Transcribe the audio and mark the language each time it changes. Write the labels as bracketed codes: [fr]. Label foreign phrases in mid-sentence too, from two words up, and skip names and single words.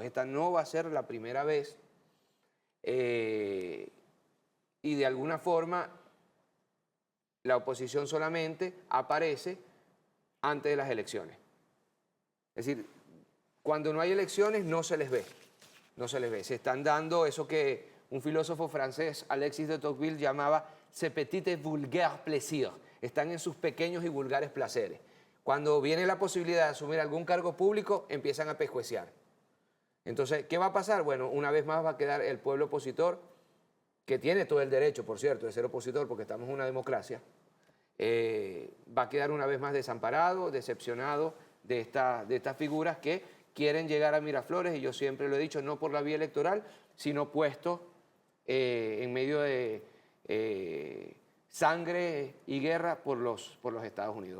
[es] Esta no va a ser la primera vez y de alguna forma la oposición solamente aparece antes de las elecciones. Es decir, cuando no hay elecciones no se les ve, no se les ve. Se están dando eso que un filósofo francés, Alexis de Tocqueville, llamaba [fr] «ces petits et vulgaires plaisirs». [es] Están en sus pequeños y vulgares placeres. Cuando viene la posibilidad de asumir algún cargo público, empiezan a pescueciar. Entonces, ¿qué va a pasar? Bueno, una vez más va a quedar el pueblo opositor, que tiene todo el derecho, por cierto, de ser opositor, porque estamos en una democracia, va a quedar una vez más desamparado, decepcionado de estas figuras que quieren llegar a Miraflores, y yo siempre lo he dicho, no por la vía electoral, sino puesto en medio de sangre y guerra por los Estados Unidos.